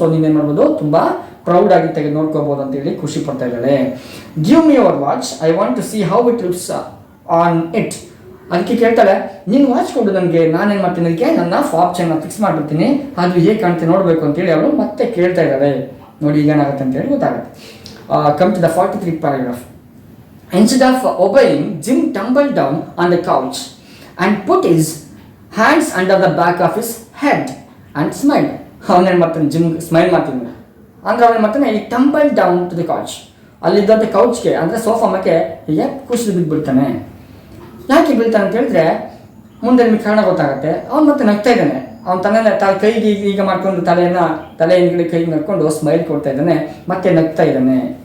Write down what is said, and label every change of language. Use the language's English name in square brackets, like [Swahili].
[Kannada] So ನೀನೇನು ಮಾಡ್ಬೋದು, ತುಂಬ ಪ್ರೌಡ್ ಆಗಿ ತೆಗೆದು ನೋಡ್ಕೋಬೋದು ಅಂತೇಳಿ ಖುಷಿ ಪಡ್ತಾ ಇದ್ದಾಳೆ. [English] Give me your watch, I want to see how it looks on it. [Kannada] ಅದಕ್ಕೆ ಕೇಳ್ತಾಳೆ, ನೀನು ವಾಚ್ ಕೊಡು ನನಗೆ, ನಾನೇನು ಮಾಡ್ತೀನಿ, ಅದಕ್ಕೆ ನನ್ನ ಫಾಬ್ ಚೈನ್ನ ಫಿಕ್ಸ್ ಮಾಡಿರ್ತೀನಿ, ಅದು ಹೇಗೆ ಕಾಣ್ತೀನಿ ನೋಡಬೇಕು ಅಂತೇಳಿ ಅವಳು ಮತ್ತೆ ಕೇಳ್ತಾ ಇದ್ದಾಳೆ. ನೋಡಿ ಈಗ ಏನಾಗುತ್ತೆ ಅಂತೇಳಿ ಗೊತ್ತಾಗುತ್ತೆ. [English] Come to the 43th paragraph. Instead of obeying, Jim tumbled down on the couch and put his hands under the back of his head and smiled. [Kannada] ಅವನೇನು ಮಾಡ್ತಾನೆ, ಜಿಮ್ ಸ್ಮೈಲ್ ಮಾಡ್ತೀನಿ. ಅಂದ್ರೆ ಅವನು ಮಾಡ್ತಾನೆ ಈ [English] tumble down to the couch, [Kannada] ಅಲ್ಲಿದ್ದಂಥ ಕೌಚ್ಗೆ ಅಂದರೆ sofa ಮೇಲೆ ಹೀಗೆ ಕುಸಿದು ಬಿದ್ದುಬಿಡ್ತಾನೆ. ಯಾಕೆ ಬೀಳ್ತಾನೆ ಅಂತ ಹೇಳಿದ್ರೆ ಮುಂದೆ ನಿಮಗೆ ಕಾರಣ ಗೊತ್ತಾಗುತ್ತೆ. ಅವ್ನು ಮತ್ತೆ ನಗ್ತಾ ಇದ್ದಾನೆ, ಅವ್ನು ತನ್ನ ಕೈಗೆ ಈಗ ಮಾಡ್ಕೊಂಡು ತಲೆ ಹಿಂದ್ಗಡೆ ಕೈ ನಡ್ಕೊಂಡು ಸ್ಮೈಲ್ ಕೊಡ್ತಾ ಇದ್ದಾನೆ, ಮತ್ತೆ ನಗ್ತಾ ಇದ್ದಾನೆ.